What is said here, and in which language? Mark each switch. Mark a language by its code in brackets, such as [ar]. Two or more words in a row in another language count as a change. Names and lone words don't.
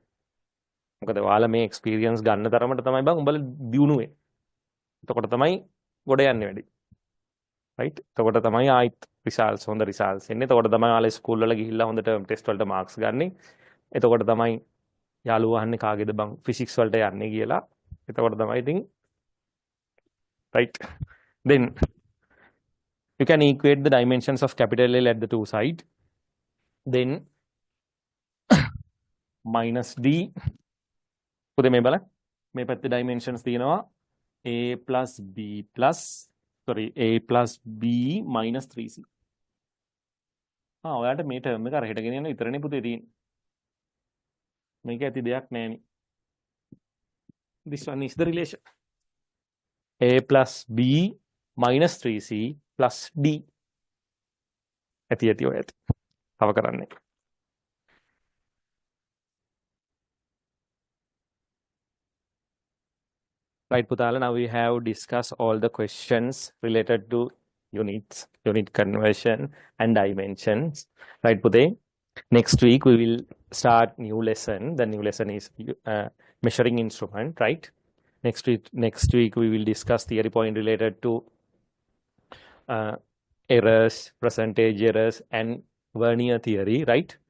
[si] මොකද ඔයාලා මේ එක්ස්පීරියන්ස් ගන්න තරමට තමයි බං උඹලා දියුණුවේ. එතකොට තමයි ගොඩ යන්නේ වැඩි. රයිට්? එතකොට තමයි ආයිත් රිසල්ට්ස් හොඳ රිසල්ට්ස් එන්නේ. එතකොට තමයි ඔයාලා ස්කූල් වල ගිහිල්ලා හොඳ [en] term test [si] වලට මාක්ස් ගන්නෙ. එතකොට තමයි යාළුවා අහන්නේ කාගේද බං ෆිසික්ස් වලට යන්නේ කියලා. එතකොට තමයි ඉතින් right. [en] Then you can equate the dimensions of capital L at the two sides. Then minus d [si] පුතේ මේ බලන්න මේ පැත්තේ [en] dimensions තියෙනවා a plus b plus a plus b minus 3c. [si] ඔයාලට මේ ටර්ම් එක අරහෙට ගෙන යන විතරනේ පුතේ තියෙන්නේ. මේක ඇති දෙයක් නෑනේ. [en] This one is the relation a plus b minus 3c plus d. [si] ඇති ඔය ඇති. තව කරන්නේ. [en] Right, Putala, now we have discussed all the questions related to units, unit conversion and dimensions. Right, Pute? Next week we will start new lesson. The new lesson is measuring instrument, right? Next week we will discuss theory point related to errors, percentage errors and vernier theory, right?